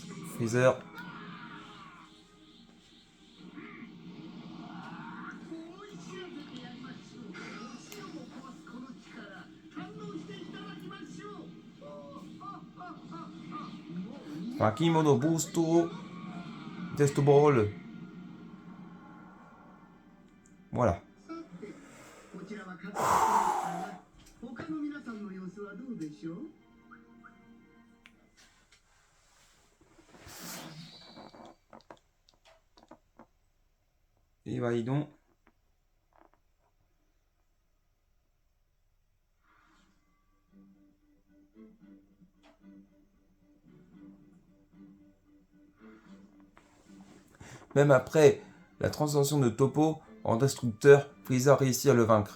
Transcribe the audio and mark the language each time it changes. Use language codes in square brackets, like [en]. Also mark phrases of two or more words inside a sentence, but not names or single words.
[fr] Freezer. Sparking Modo Boosto. Death Ball. Voilà. [ja] こちらは勝手にしてますが、他の皆さんの様子はどうでしょう。 [fr] Et validons. Même après la transformation de Toppo en destructeur, Freezer réussit à le vaincre.